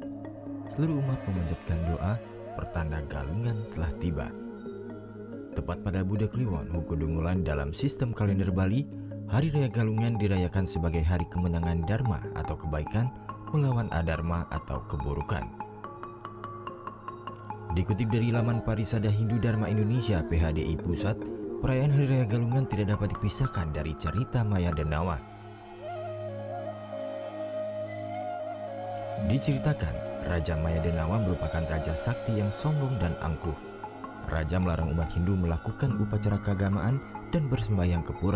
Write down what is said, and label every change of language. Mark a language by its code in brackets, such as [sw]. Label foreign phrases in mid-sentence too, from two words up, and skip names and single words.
[id] Seluruh umat memanjatkan doa pertanda Galungan telah tiba. Tepat pada Buddha Kliwon, Huku Dungulan dalam sistem kalender Bali, Hari Raya Galungan dirayakan sebagai hari kemenangan Dharma atau kebaikan melawan adharma atau keburukan. Dikutip dari laman Parisada Hindu Dharma Indonesia PHDI Pusat, perayaan Hari Raya Galungan tidak dapat dipisahkan dari cerita Maya Denawa. Diceritakan, Raja Maya Denawa merupakan raja sakti yang sombong dan angkuh. Raja melarang umat Hindu melakukan upacara keagamaan dan bersembahyang ke pura.